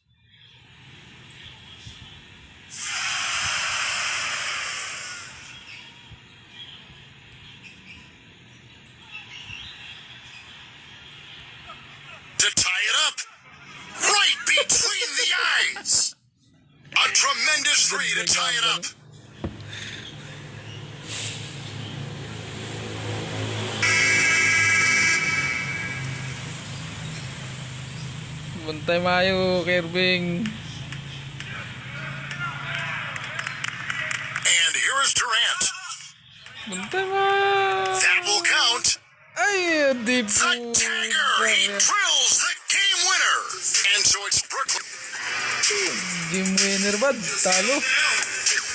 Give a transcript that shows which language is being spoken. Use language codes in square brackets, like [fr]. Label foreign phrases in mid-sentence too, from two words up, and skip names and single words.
[en] To tie it up, right between the eyes. A tremendous three to tie it up. [hil] Bantay mayo, Kerbing. [en] And here is Durant. [hil] Bantay mayo. [en] That will count. [tl] Ay, di po. [en] The tagger, he drills the game winner. And so it's Brooklyn. Game winner [tl] ba? Talo.